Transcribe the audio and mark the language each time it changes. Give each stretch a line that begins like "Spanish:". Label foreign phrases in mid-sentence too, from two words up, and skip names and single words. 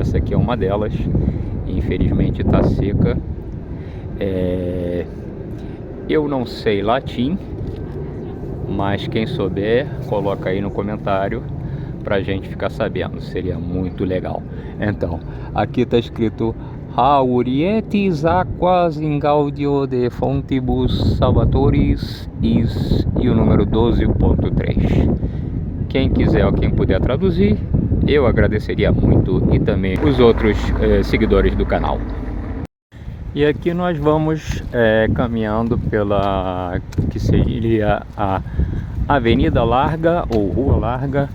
Portuguese: Essa aqui é uma delas, infelizmente está seca. Eu não sei latim, mas quem souber, coloca aí no comentário pra gente ficar sabendo, seria muito legal. Então, aqui tá escrito
Latin: Haurietis aquas in gaudio de fontibus salvatoris is,
Portuguese: e o número 12.3. Quem quiser ou quem puder traduzir, eu agradeceria muito, e também os outros seguidores do canal. E aqui nós vamos caminhando pela que seria a Avenida Larga ou Rua Larga.